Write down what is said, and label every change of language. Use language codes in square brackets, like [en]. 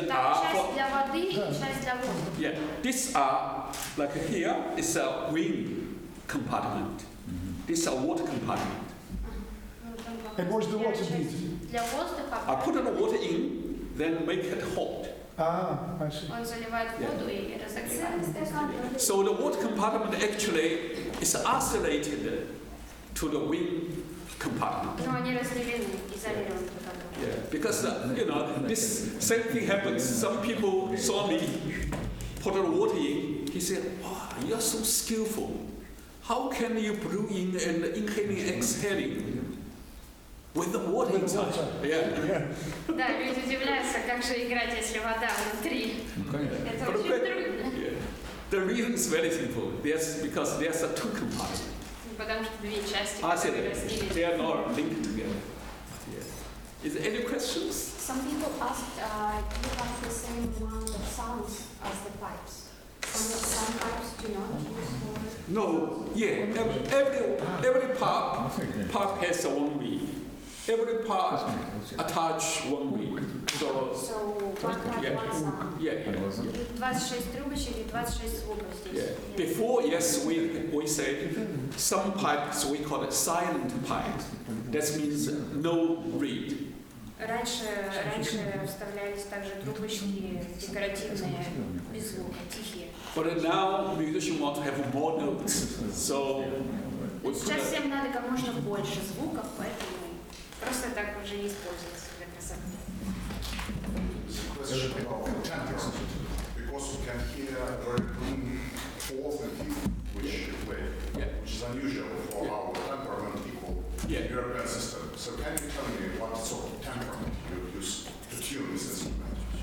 [ru] там часть для воды и часть для воздуха. [en] yeah. This like here is a wing compartment. This is a water compartment. And what's the water did? [ru] Для воздуха. [en] I put the water in, then make it hot. I see. [ru] Он заливает воду и разогревает. [en] So the water compartment actually is isolated to the wing compartment. [ru] Но они разделены, изолированы друг от друга. [en] Yeah, because this same thing happens. Some people saw me put the water in. He said, "Wow, you're so skillful. How can you brew in and inhaling and exhaling with the water inside?" Yeah. [ru] Да, люди удивляются, как же играть, если вода внутри. Это очень трудно. [en] Yeah. The reason is very simple. Because there's two compartments. [ru] Потому что две части, [en] I said [ru] которые разделены. [en] they are not linked together. Yeah. Is there any questions? Some people asked, you have the same amount of sounds as the pipes. Some pipes do not use No. Yeah. Every part has one wing. Every part attach one wing. so one pipe, Yeah. one sound. Yeah. [ru] 26 трубочек и 26 звуков здесь. [en] Yeah. Before, yes, we said some pipes we call it silent pipe. That means no reed. [ru] Раньше вставлялись также трубочки декоративные, без звука, тихие. [en] But now musicians want to have more notes, so we put [ru] Сейчас всем надо как можно больше звуков, поэтому просто так уже не используется для красоты. [en] Question about the tempo, because we can hear very clean fourth and fifth, which you play, which is unusual for our temperament equal European system. So can you tell me what sort of temperament you use to tune this instrument?